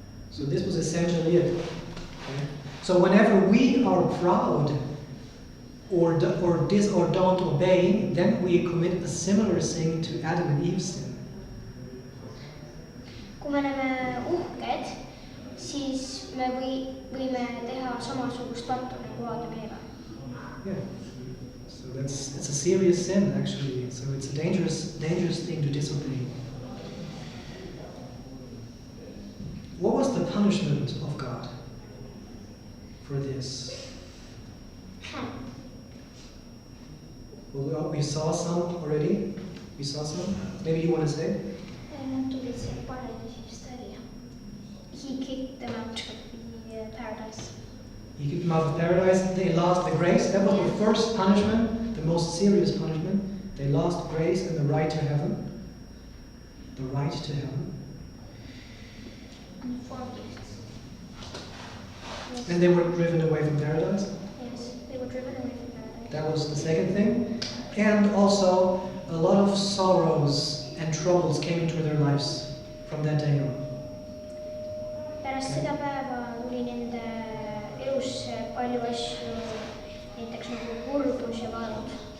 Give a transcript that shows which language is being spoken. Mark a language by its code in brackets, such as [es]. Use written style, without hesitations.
[en] So this was essentially it. Okay? So whenever we are proud or don't obey, then we commit a similar sin to Adam and Eve's sin. [et] Kui me oleme uhked, siis me võime teha samasugust pattu nagu Aadam ja Eeva. [en] Yeah. So it's a serious sin actually. So it's a dangerous thing to disobey. What was the punishment of God for this? Well, we saw some already. We saw some. Maybe you want to say? [et] Nad tulid seal paradiisist välja. [en] He kicked them out of paradise. He kicked them out of paradise. They lost the grace. That was the first punishment, the most serious punishment. They lost grace and the right to heaven. The right to heaven. And 4 gifts. Yes. And they were driven away from paradise. Yes, they were driven away from paradise. That was the second thing. And also, a lot of sorrows and troubles came into their lives from that day on. [et] Pärast seda päeva tuli nende elusse palju asju, näiteks nagu kurbus ja valud.